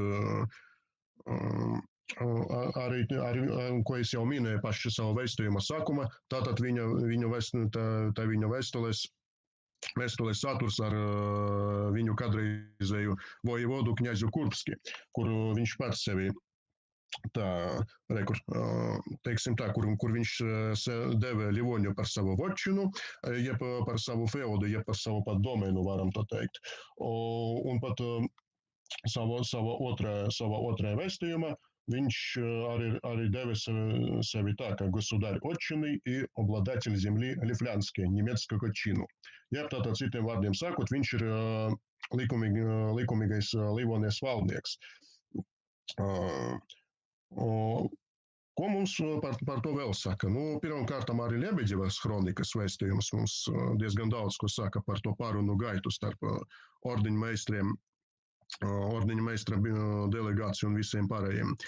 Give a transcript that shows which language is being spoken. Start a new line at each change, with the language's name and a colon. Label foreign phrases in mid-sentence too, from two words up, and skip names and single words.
Latvian: arī, ko es jau minēju paši savu vēstījuma sākuma, tātad viņa vēstulēs saturs ar viņu kādreizēju vojevodu kņazu Kurbski, kuru viņš pats sevi kur viņš deva Livoniju par savu vočinu, jeb par savu feudu, jeb par savu pat domēnu, varam tā teikt. Un pat savā otrajā vēstījumā viņš arī deva sevi tā, kā
Russian: государь отчины и обладатель земли Лифлянской, немецкого чину.
Latvian: Jeb tātad citiem vārdiem sakot, viņš ir likumīgais Livonijas valdnieks. Ko mums par to vēl saka? Pirmkārt, arī Ļebeģevas kronikas vēstījums mums diezgan daudz, ko saka par to pārunu gaitu starp ordiņmeistra delegāciju un visiem pārējiem.